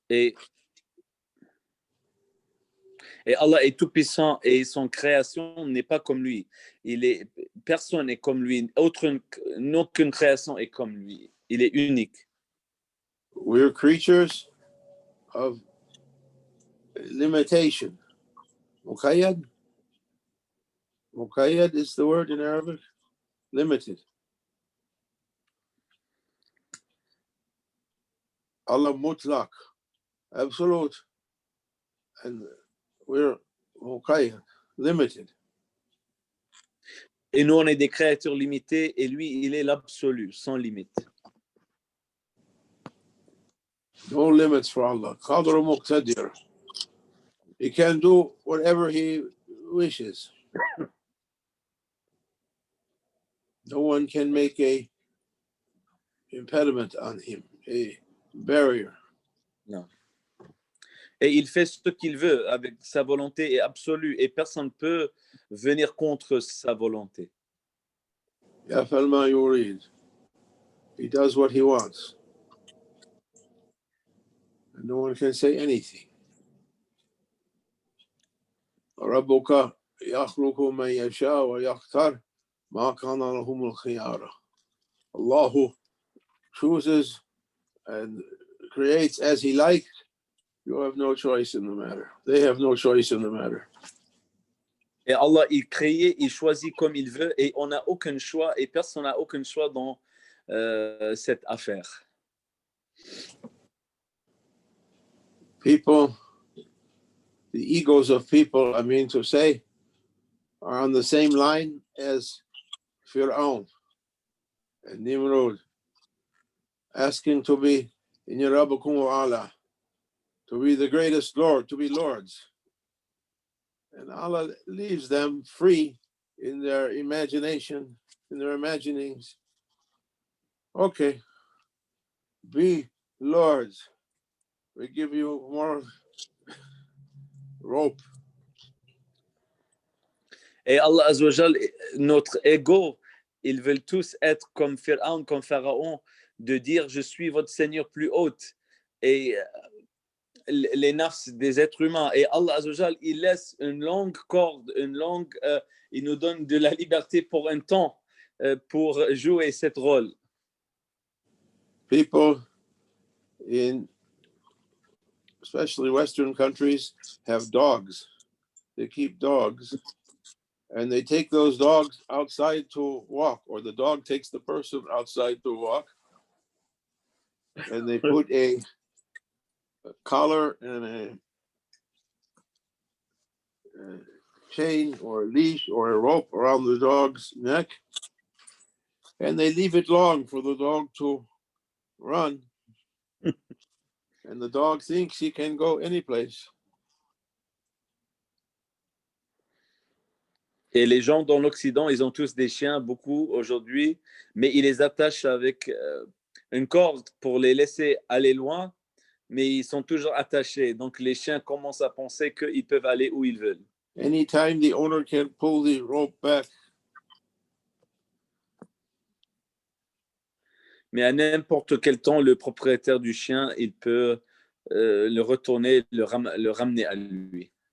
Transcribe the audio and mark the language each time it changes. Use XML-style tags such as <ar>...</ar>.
<fr>Et Allah est tout puissant et son création n'est pas comme lui. Personne n'est comme lui. Aucune création est comme lui. Il est unique.</fr> <en>We're creatures of limitation. Muqayyad. Muqayyad is the word in Arabic. Limited. Allah mutlaq, absolute, and we're muqayyad, limited.</en> <fr>Et nous, on est des créatures limitées et lui, il est l'absolu, sans limite.</fr> <en>No limits for Allah. Qadr muqtadir. He can do whatever he wishes. No one can make a impediment on him, a barrier.</en> <fr>Non. Et il fait ce qu'il veut avec sa volonté est absolue et personne ne peut venir contre sa volonté.</fr> <ar>Yaf'al ma yurid.</ar> <en>He does what he wants. And no one can say anything.</en> <ar>ربك يخلق من يشاء ويختار ما كان لهم الخيار.</ar> <en>Allah chooses and creates as he likes. You have no choice in the matter. They have no choice in the matter.</en> <fr>Et Allah, il crée, il choisit comme il veut et on n'a aucun choix et personne n'a aucun choix dans cette affaire.</fr> <en>People, the egos of people, I mean to say, are on the same line as Fir'aun and Nimrod, asking to be</en> <ar>in Rabbukum wa Allah,</ar> <en>to be the greatest Lord, to be lords. And Allah leaves them free in their imagination, in their imaginings. Okay, be lords. We give you more rope.</en> <fr>Et Allah Azzawajal, notre ego, ils veulent tous être comme Pharaon, comme Pharaon, de dire je suis votre Seigneur plus haute. Et les nafs des êtres humains. Et Allah Azzawajal, il laisse une longue corde, il nous donne de la liberté pour un temps pour jouer ce rôle.</fr> <en>People in especially Western countries have dogs. They keep dogs and they take those dogs outside to walk, or the dog takes the person outside to walk, and they put a collar and a chain or a leash or a rope around the dog's neck, and they leave it long for the dog to run. And the dog thinks he can go any place.</en> <fr>Et les gens dans l'Occident, ils ont tous des chiens, beaucoup aujourd'hui, mais ils les attachent avec une corde pour les laisser aller loin, mais ils sont toujours attachés. Donc les chiens commencent à penser qu'ils peuvent aller où ils veulent.</fr> <en>Anytime the owner can pull the rope back,</en> <fr>mais à n'importe quel temps, le propriétaire du chien, il peut le retourner, le ramener à lui.</fr>